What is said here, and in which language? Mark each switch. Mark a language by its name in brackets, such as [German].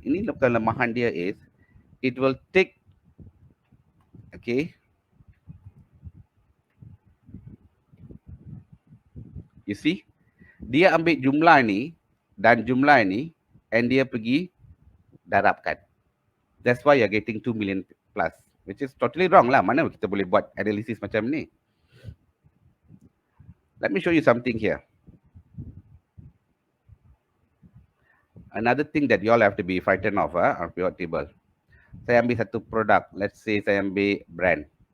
[Malay] Ini kelemahan dia [English] is it will take, okay, you see, [Malay] dia ambil jumlah ni dan jumlah ni and dia pergi darabkan. [English] That's why you're getting 2 million plus, which is totally wrong lah. [Malay] Mana kita boleh buat analysis macam ni? [English] Let me show you something here. Another thing that you all have to be frightened of on pivot table. [Malay] Saya ambil satu produk, [English] let's say [Malay] saya ambil [English] brand.